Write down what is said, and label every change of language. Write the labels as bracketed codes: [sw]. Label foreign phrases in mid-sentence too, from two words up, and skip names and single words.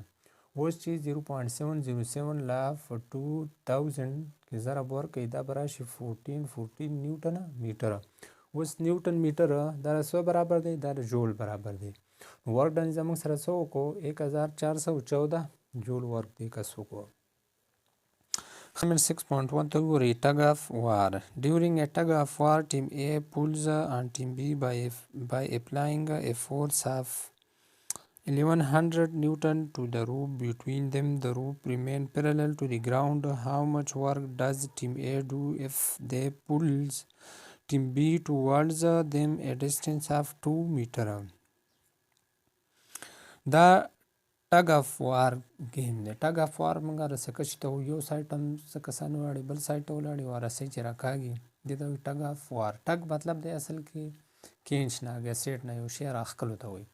[ps] اوس چې 0.707 لا په 2000 کې ضرب ورکوي دا به راشي 14 نیوټن میټر. اوس نیوټن میټر دا څه برابر دی؟ دا د جول برابر دی. [en] work done [ps] زموږ سره څه وکړو؟ 1414 جول ورک دی کس وکړو. Assignment 6.1 ته ګورئ. [en] tug of war. During a tug of war, team A pulls on team B by applying a force of 1100 Newton to the rope between them. The rope remain parallel to the ground. How much work does team A do if they pulls team B towards them a distance of 2 meter؟ [ps] دا [en] tug of war game [ps] دی. [en] tug of war [ps] موږ رسکش ته یو سایټ هم څه کسان ولاړې بل سایټ ته ولاړې او رسۍ چې راکاږي دې ته وایي [en] tug of war. [ps] ټګ مطلب دی اصل کې کینچ نه ګسیټ نه یو شی راښکلو ته وایي.